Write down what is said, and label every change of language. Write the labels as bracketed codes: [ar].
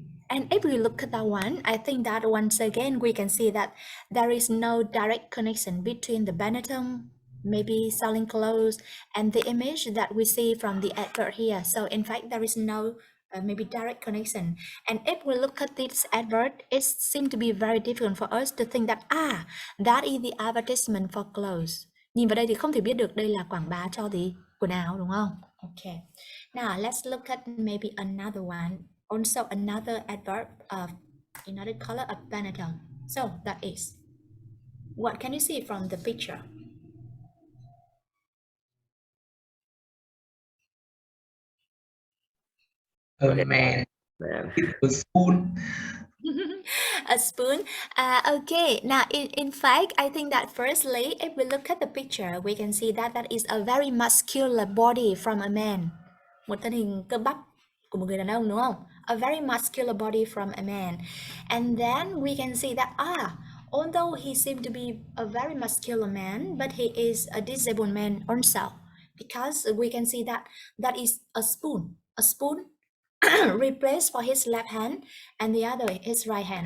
[en] And if we look at that one, I think that once again we can see that there is no direct connection between the Benetton maybe selling clothes and the image that we see from the advert here. So in fact, there is no maybe direct connection. And if we look at this advert, it seems to be very difficult for us to think that that is the advertisement for clothes. [vi] Nhìn vào đây thì không thể biết được đây là quảng bá cho gì quần áo, đúng không? [en] Okay. Now let's look at maybe another one. Also another advert of United Color of Benetton. So that is, what can you see from the picture? A man Man. with a spoon. A spoon. Okay, now in fact, I think that firstly, if we look at the picture, we can see that that is a very muscular body from a man. [vi] Một thân hình cơ bắp của một người đàn ông, đúng không? [en] A very muscular body from a man. And then we can see that although he seemed to be a very muscular man, but he is a disabled man also, because we can see that that is a spoon. A spoon replaced for his left hand and the other his right hand.